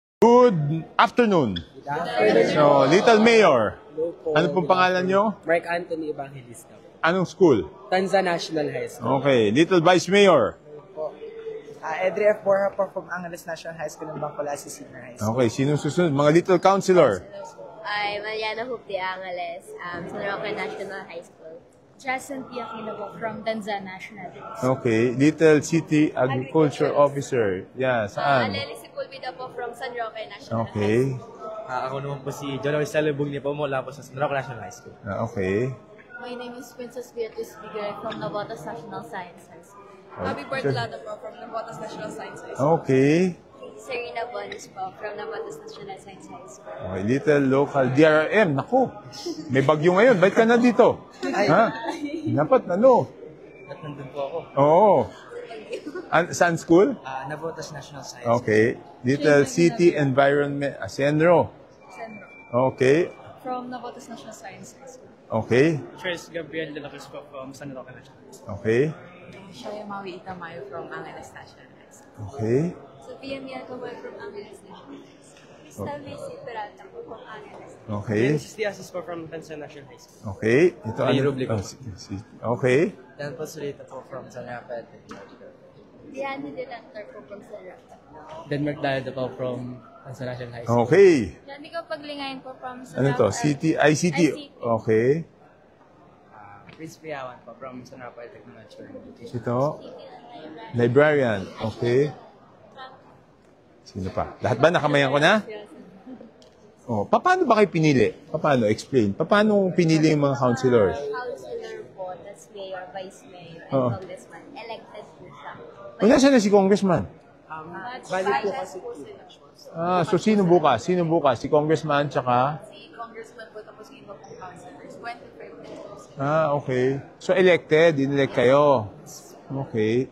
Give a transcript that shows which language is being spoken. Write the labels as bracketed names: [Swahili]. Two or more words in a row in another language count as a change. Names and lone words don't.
[English] Good afternoon. So, Little Mayor. [Filipino] Ano pong pangalan nyo? Mark Anthony Evangelista. Anong school? Tanza National High School. [English] Okay. Little Vice Mayor. Edri F. [Filipino] Borja po from Angeles National High School ng Bangcolasi Senior High School. Okay. Sinong susunod? Mga [English] Little Councilor. [Filipino] Ay, Mariana Hoop de Angeles, San Roque National High School. Jason Piaquino po from Tanza National High School. Okay. [English] Little City Agriculture Officer. Yeah, [Filipino] saan? Aleli Sepulveda po from San Roque National High Okay. School. Ako naman po si John Wisela Bugni po mula po sa San Roque National High School. Okay. [English] My name is Princess Beatrice Bigay from Navotas National Science High School. Happy [Filipino] Bertolado po from Navotas National Science High School. Okay. Serena Bonis po from Navotas National Science High School. Okay. [English] Little Local DRM. [Filipino] Naku. May bagyo ngayon. Ba't ka na dito? Ha? Dapat ano? At nandun po ako. Oo. Saan school? Navotas National Science. Okay. [English] Little City Environment. [Filipino] Senro. Okay. From Navotas National Science High School. Okay. Trace Gabriel de la Cruz po from San Roque National High School. Okay. Shoya Maui Itamayo from Angeles National High School. Okay. Sophia Miacoboy from Angeles National High School. Crystal Vici Peralta po from Angeles. Okay. [English] This is the assist po from Tanza National High School. [Filipino] Okay. Ito May ano? rubric. Okay. Dan po Solita po from San Rafael Technological. Diane Delantor po from San Roque. Denmark Dalda po from Tanza National High School. Okay. Yanni ko paglingayin po from San Ano to? Roque. ICT. Okay. Prince Piawan po from San Rafael Technological. Ito. Librarian. Okay. Sino pa? Lahat ba nakamayan ko na? Oh, paano ba kayo pinili? Paano? Explain. Paano pinili yung mga councilors? Councilor po, [English] that's mayor, vice mayor, and [Filipino] Oo. congressman. Elected po siya. Wala siya na si congressman. Bali po kasi So sino bukas? Sino bukas? Si congressman tsaka? Si Congressman po tapos yung iba pong councilors. [English] 25 pesos. Okay. [Filipino] So elected, inelect kayo. Okay.